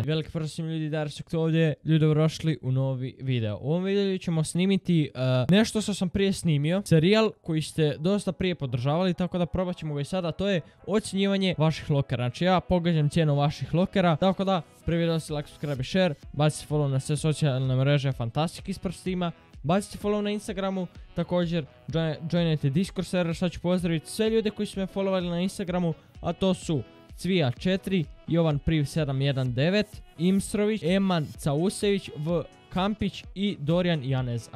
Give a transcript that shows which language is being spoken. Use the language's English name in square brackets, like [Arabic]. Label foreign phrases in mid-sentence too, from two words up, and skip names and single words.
[Croatian] Veliki pozdrav svim ljudi, Darsek ovdje, ljudi dobrodošli u novi video. U ovom videu ćemo snimiti nešto što sam prije snimio, serijal koji ste dosta prije podržavali, tako da probat ćemo ga i sada, to je ocjenjivanje vaših lokera. Znači ja pogađam cijenu vaših lokera, tako da prvi video si [English] like, subscribe [Croatian] i share, bacite follow na sve socijalne mreže Fantastic ispred Steama, bacite follow na Instagramu, također joinajte Discord server. Sad ću pozdraviti sve ljude koji su me followali na Instagramu, a to su Cvija4, Jovan Priv 719, Imsrović, Eman Causević, V Kampić i Dorijan Janez.